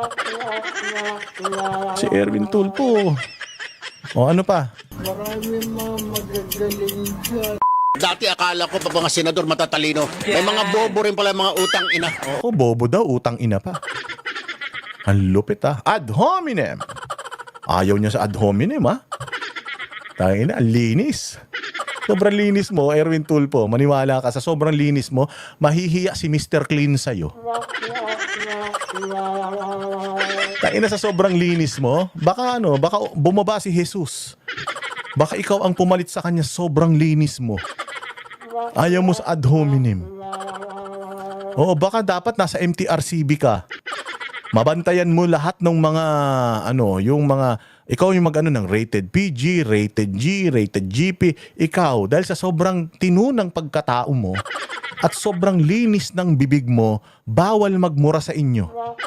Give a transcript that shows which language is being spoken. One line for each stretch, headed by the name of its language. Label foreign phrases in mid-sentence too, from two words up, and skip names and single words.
Filipino: Si Erwin Tulfo. Ano pa? Marami mga magagaling dyan. Dati akala ko pa mga senador matatalino. May mga bobo rin pala mga utang ina. Bobo daw, utang ina pa. Ang lupit
Latin: Ad hominem.
Filipino: Ayaw niya sa
Latin: ad hominem
Filipino: Tangina, ang linis. Sobrang linis mo, Erwin Tulfo. Maniwala ka, sa sobrang linis mo, mahihiya si Mr. Clean sa'yo. Tangina, sa sobrang linis mo, baka bumaba si Jesus. Baka ikaw ang pumalit sa kanya, sobrang linis mo. Ayaw mo sa
Latin: ad hominem.
Filipino: Baka dapat nasa MTRCB ka. Mabantayan mo lahat ng mga, ikaw yung ng
English: rated PG, rated G, rated GP.
Filipino: Ikaw, dahil sa sobrang tinunang pagkatao mo at sobrang linis ng bibig mo, bawal magmura sa inyo.